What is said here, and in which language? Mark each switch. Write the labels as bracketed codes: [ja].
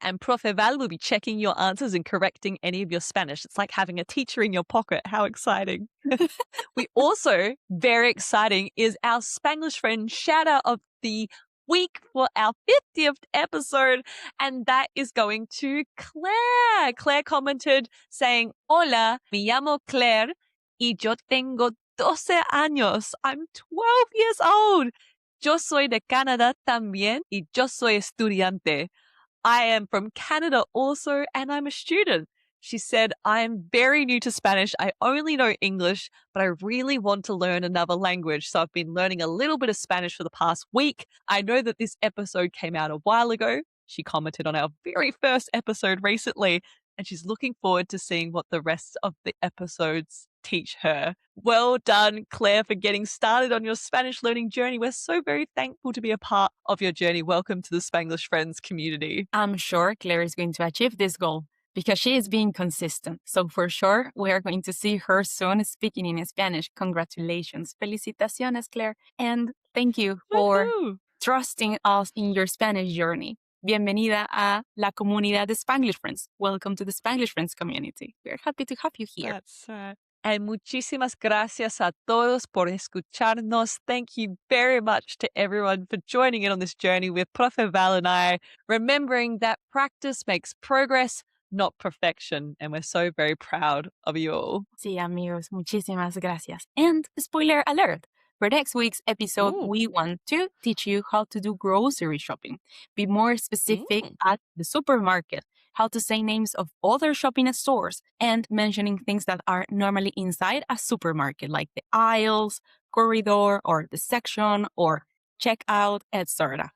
[en] And Profe Val will be checking your answers and correcting any of your Spanish. It's like having a teacher in your pocket. How exciting. We also, very exciting, is our Spanglish Friend shout out of the week for our 50th episode. And that is going to Claire. Claire commented saying, [es] Hola, me llamo Claire y yo tengo 12 años. [en] I'm 12 years old. [es] Yo soy de Canadá también y yo soy estudiante. [en] I am from Canada also, and I'm a student. She said, I am very new to Spanish. I only know English, but I really want to learn another language. So I've been learning a little bit of Spanish for the past week. I know that this episode came out a while ago. She commented on our very first episode recently, and she's looking forward to seeing what the rest of the episodes teach her. Well done, Claire, for getting started on your Spanish learning journey. We're so very thankful to be a part of your journey. Welcome to the Spanglish Friends community. I'm sure Claire is going to achieve this goal because she is being consistent. So for sure, we are going to see her soon speaking in Spanish. Congratulations. [es] Felicitaciones, Claire. [en] And thank you for Woohoo! trusting us in your Spanish journey. [es] Bienvenida a la comunidad de Spanglish Friends. [en] Welcome to the Spanglish Friends community. We're happy to have you here. That's right. [es] And muchísimas gracias a todos por escucharnos. [en] Thank you very much to everyone for joining in on this journey with Profe Val and I, remembering that practice makes progress, not perfection. And we're so very proud of you all. [es] Sí, amigos, muchísimas gracias. [en] And spoiler alert. For next week's episode, Ooh. we want to teach you how to do grocery shopping. Be more specific Mm. at the supermarket. how to say names of other shopping stores, and mentioning things that are normally inside a supermarket, like the aisles, corridor, or the section, or checkout, etc.